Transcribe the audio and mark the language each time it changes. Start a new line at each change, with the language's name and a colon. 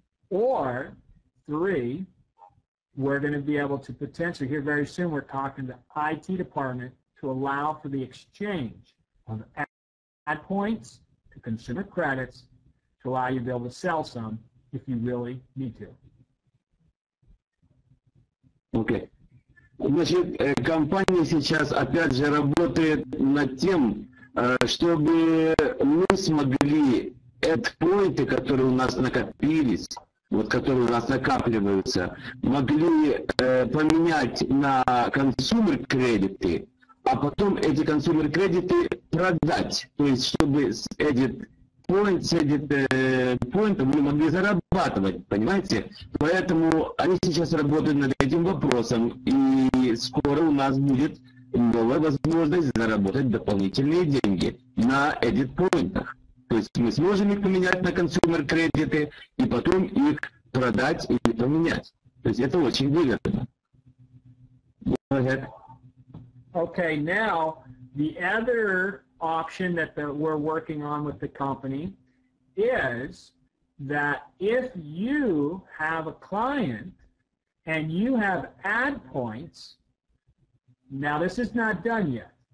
English: Or 3, we're going to be able to potentially, here very soon, we're talking to the IT department to allow for the exchange of ad points to consumer credits to allow you to be able to sell some if you really need to. Okay.
Russian: Значит, компания сейчас опять же работает над тем, чтобы мы смогли эдпоинты, которые у нас накопились, вот, которые у нас накапливаются, могли поменять на консумер-кредиты, а потом эти консумер-кредиты продать. То есть, чтобы с Edit Point мы могли зарабатывать, понимаете? Поэтому они сейчас работают над этим вопросом, и скоро у нас будет новая возможность заработать дополнительные деньги на Edit Point. То есть мы сможем их поменять на консумер-кредиты и потом их продать или поменять. То есть это очень выгодно.
English: Okay, now the other option that we're working on with the company is that if you have a client and you have ad points, now this is not done yet.